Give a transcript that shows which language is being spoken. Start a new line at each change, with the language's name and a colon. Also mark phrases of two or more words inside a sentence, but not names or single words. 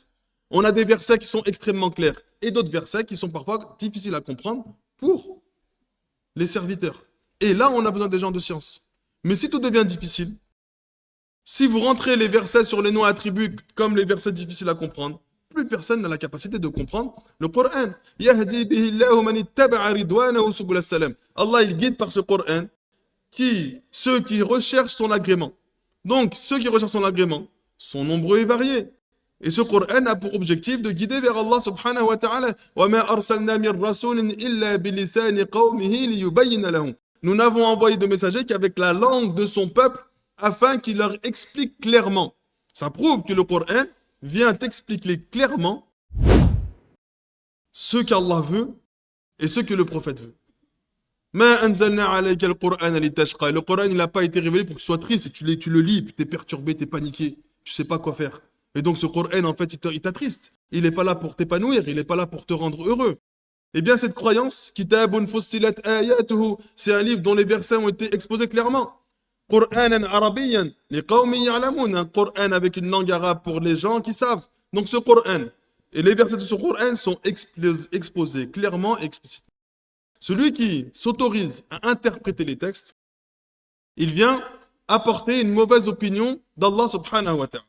French: On a des versets qui sont extrêmement clairs et d'autres versets qui sont parfois difficiles à comprendre pour les serviteurs. Et là, on a besoin des gens de science. Mais si tout devient difficile, si vous rentrez les versets sur les noms et attributs comme les versets difficiles à comprendre, plus personne n'a la capacité de comprendre le Coran.
Arabic: يهدي به الله من اتبع رضوانه سبل السلام.
French: Allah, il guide par ce Coran ceux qui recherchent son agrément. Donc, ceux qui recherchent son agrément sont nombreux et variés. Et ce Coran a pour objectif de guider vers Allah
Arabic: سبحانه وتعالى. وَمَا أَرْسَلْنَا مِنْ رَسُولٍ إِلَّا بِلِسَانِ قَوْمِهِ لِيُبَيِّنَ لَهُمْ.
French: Nous n'avons envoyé de messagers qu'avec la langue de son peuple afin qu'il leur explique clairement. Ça prouve que le Coran vient t'expliquer clairement ce qu'Allah veut et ce que le prophète veut.
Arabic: ما أنزلنا عليك القرآن لتشقى.
French: Le Coran, il n'a pas été révélé pour que tu sois triste et tu le lis, puis tu es perturbé, tu es paniqué, tu sais pas quoi faire. Et donc ce Coran, en fait, il t'attriste. Il n'est pas là pour t'épanouir, il n'est pas là pour te rendre heureux. Eh bien, cette croyance,
Arabic: كتاب فصلت آياته,
French: c'est un livre dont les versets ont été exposés clairement.
Arabic: قرآنا عربيا، لقوم يعلمون,
French: un Coran avec une langue arabe pour les gens qui savent. Donc ce Coran, et les versets de ce Coran sont exposés clairement et explicitement. Celui qui s'autorise à interpréter les textes, il vient apporter une mauvaise opinion d'Allah
Arabic: سبحانه وتعالى.